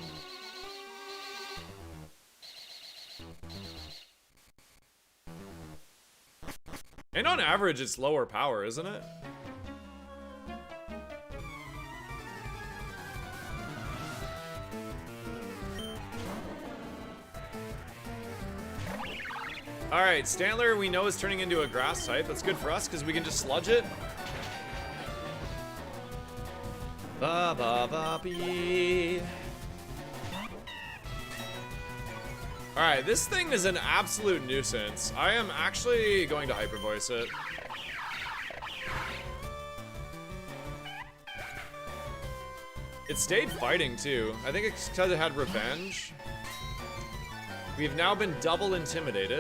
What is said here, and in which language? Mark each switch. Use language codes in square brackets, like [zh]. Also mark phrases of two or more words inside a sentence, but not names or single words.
[en] And on average, it's lower power, isn't it? Alright, Stantler we know is turning into a grass type. That's good for us because we can just sludge it. Ba ba ba bee. Alright, this thing is an absolute nuisance. I am actually going to hyper voice it. It stayed fighting too. I think it's because it had revenge. We've now been double intimidated.